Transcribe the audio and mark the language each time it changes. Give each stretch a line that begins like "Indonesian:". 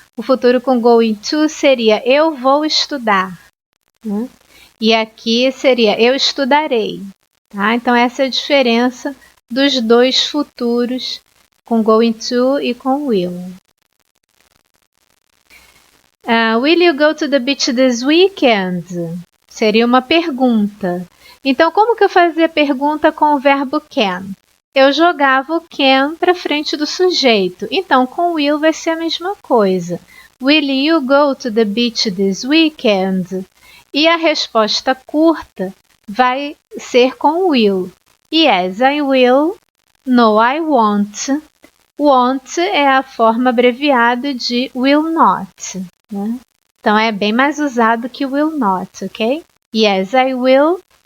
Portuguese: O futuro com going to seria eu vou estudar, né? E aqui seria eu estudarei, tá? Então essa é a diferença dos dois futuros com going to e com will.
English: Will you go to the beach this weekend?
Portuguese: Seria uma pergunta. Então, como que eu fazia pergunta com o verbo can? Eu jogava o can para frente do sujeito. Então, com will vai ser a mesma coisa.
English: Will you go to the beach this weekend?
Portuguese: E a resposta curta vai ser com will.
English: Yes, I will. No, I won't.
Portuguese: Want é a forma abreviada de will not, né? Então, é bem mais usado que will not, ok?
English: Yes, I will.